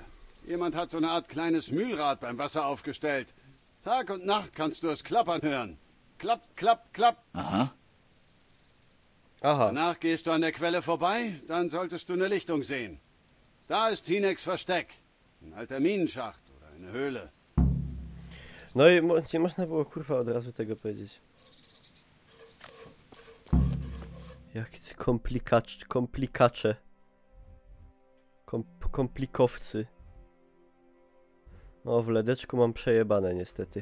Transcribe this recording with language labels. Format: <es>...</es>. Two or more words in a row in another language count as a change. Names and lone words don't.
<de>Jemand hat so eine Art kleines Mühlrad beim Wasser aufgestellt. Tag und Nacht kannst du es klappern hören. Klapp, klapp, klapp. Aha. Danach gehst du an der Quelle vorbei, dann solltest du eine Lichtung sehen. Da ist Hineks Versteck. Ein alter Minenschacht oder eine Höhle.</de> <pl>No i nie można było kurwa od razu tego powiedzieć. Jakiś komplikacze. Komplikowcy. No w ledeczku mam przejebane niestety.</pl>